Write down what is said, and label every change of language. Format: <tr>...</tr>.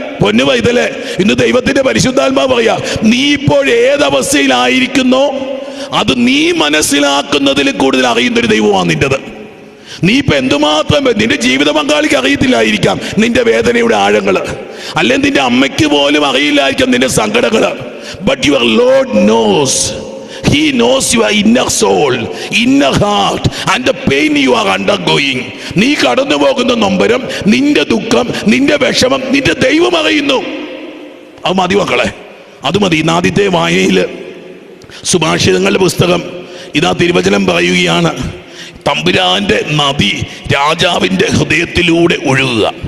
<ml>പൊന്നു പൈതലേ, ഇന്ന് ദൈവത്തിന്റെ പരിശുദ്ധാത്മാവ് പറയാ, നീ ഇപ്പോൾ ഏതവസ്ഥയിലായിരിക്കുന്നോ അത് നീ മനസ്സിലാക്കുന്നതിൽ കൂടുതൽ അറിയുന്നൊരു ദൈവമാണ് നിന്റേത്. നീ ഇപ്പൊ എന്തുമാത്രം നിന്റെ ജീവിത പങ്കാളിക്ക് അറിയത്തില്ലായിരിക്കാം നിന്റെ വേദനയുടെ ആഴങ്ങള്, അല്ലെങ്കിൽ നിന്റെ അമ്മയ്ക്ക് പോലും അറിയില്ലായിരിക്കാം നിന്റെ സങ്കടങ്ങള്.</ml> <en>But your Lord knows. He knows your inner soul, inner heart and the pain you are undergoing.</en> <ml>നീ കടന്നു പോകുന്ന നൊമ്പരം, നിന്റെ ദുഃഖം, നിന്റെ വിഷമം നിന്റെ ദൈവം അറിയുന്നു. അത് മതി മക്കളെ, അത് മതി. ഇന്ന് ആദ്യത്തെ വായനയിൽ സുഭാഷിതങ്ങളുടെ പുസ്തകം ഇതാ തിരുവചനം പറയുകയാണ്: തമ്പുരാന്റെ നദി രാജാവിന്റെ ഹൃദയത്തിലൂടെ ഒഴുകുക.</ml>